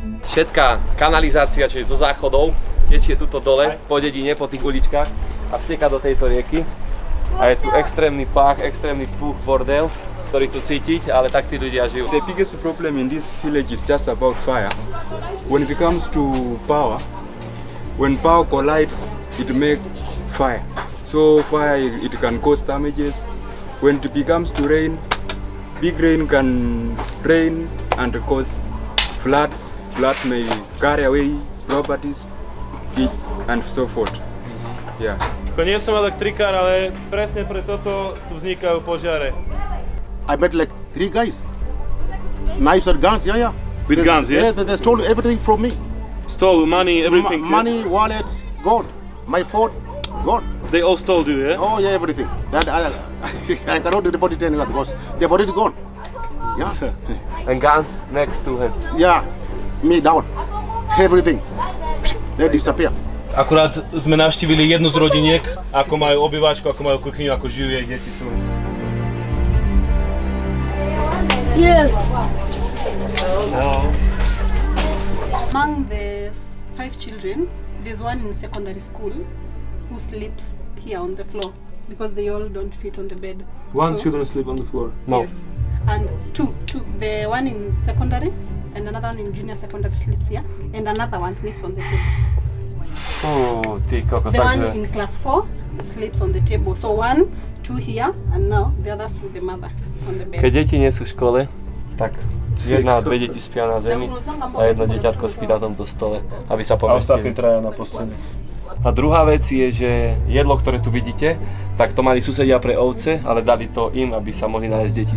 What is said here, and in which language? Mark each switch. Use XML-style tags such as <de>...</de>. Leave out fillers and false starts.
<sk>Všetká kanalizácia, čiže zo záchodov, tečie tuto dole, po dedine, po tých uličkách a vteká do tejto rieky. A je tu extrémny pách, extrémny púch, bordel, ktorý tu cítiť, ale tak tí ľudia žijú.</sk> <en>The biggest problem in this village is just about fire. When it comes to power, when power collides, it makes fire. So fire, it can cause damages. When it becomes to rain, big rain can rain and cause floods. Floods may carry away properties and so forth. Yeah.</en> <sk>Nie som elektrikár, ale presne pre toto tu vznikajú požiare.</sk> <en>I met like 3 guys. Knives and guns, yeah. With guns, yes? Yeah, they stole everything from me. Stole money, everything? Money, wallets, gone. My phone, gone. They all stole you, yeah? Oh yeah, everything. That I cannot report it anywhere because they've already gone. Yeah. And guns next to him. Yeah, me down. Everything. They disappear.</en> <sk>Akurát sme navštívili jednu z rodiniek, ako majú obývačku, ako majú kuchyňu, ako žijú jej deti tu.</sk> <en>Yes. No. Among the 5 children, there's one in secondary school who sleeps here on the floor because they all don't fit on the bed. One children sleep on the floor? No. Yes. And two. The one in secondary and another one in junior secondary sleeps here and another one sleeps on the table.</en> <sk>Oh, ty kokos,</sk> <en>The one in class 4 sleeps on the table. So 1, 2 here and now the others with the mother on the bed.</en> <sk>Keď deti nie sú v škole, tak 1 a 2 deti spia na zemi a jedno deťatko spí na tomto stole, aby sa A ostatní pomestili. 3 na posteli. A druhá vec je, že jedlo, ktoré tu vidíte, tak to mali susedia pre ovce, ale dali to im, aby sa mohli nájsť deti.</sk>